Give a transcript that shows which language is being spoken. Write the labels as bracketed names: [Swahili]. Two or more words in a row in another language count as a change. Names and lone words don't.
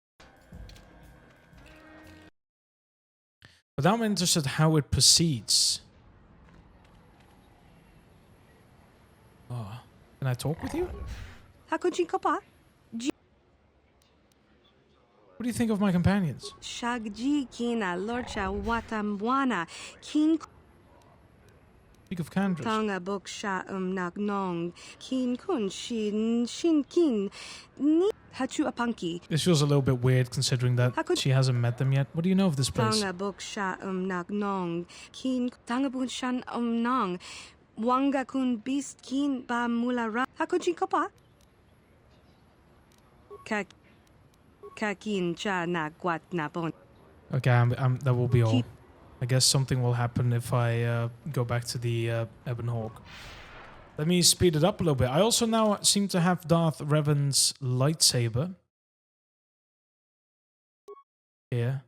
[English] But I'm interested how it proceeds. Oh, can I talk with you? What do you think of my companions? Shagji kina lorcha watamwana kin Speak of Candras. Tanga boksha nagnong kin kun shin kin ni hachu apanki. This feels a little bit weird considering that she hasn't met them yet. What do you know of this place? Tanga boksha nagnong kin tanga bunshan nong wanga kun beast kin ba mulara hakuji kopa. Kakin cha na guat na bon. Okay, that will be all. I guess something will happen if I go back to the Ebon Hawk. Let me speed it up a little bit. I also now seem to have Darth Revan's lightsaber. Here.